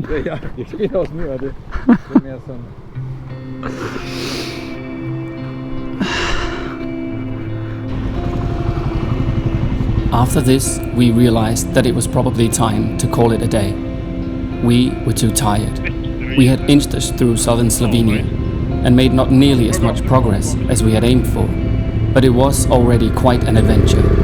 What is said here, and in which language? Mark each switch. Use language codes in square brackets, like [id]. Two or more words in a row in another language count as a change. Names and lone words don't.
[da] Ja, jeg griner også nu af det. Det er mere sådan. [en] After this, we realized that it was probably time to call it a day. We were too tired. We had inched us through southern Slovenia and made not nearly as much progress as we had aimed for, but it was already quite an adventure.